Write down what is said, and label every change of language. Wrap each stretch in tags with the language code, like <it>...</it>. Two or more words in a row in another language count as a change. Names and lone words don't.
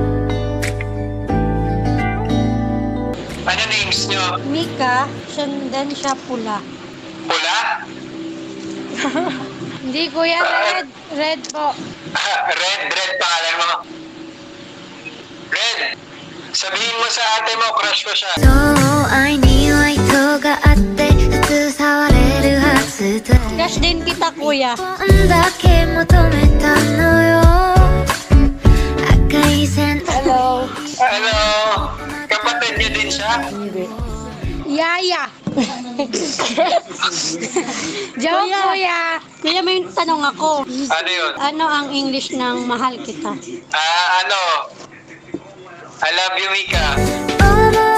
<tl>Ano names nyo? Mika, then siya pula. Pula? Hindi kuya, red. Red po. Red pangalan mo. Red, sabihin mo sa ate mo, crush ko siya.</tl> <ja>そう愛には意図があって普通触れるはずだ</ja> <tl>Crush din kita kuya.</tl> <ja>こんだけ求めたのよ赤い線</ja> <tl>Hello. Hello, kapatid niyo din siya? Yaya. Joke kuya. Kuya, may tanong ako. Ano yun? Ano ang English ng mahal kita? Ano?</tl> <en>I love you, Mika. Oh</en>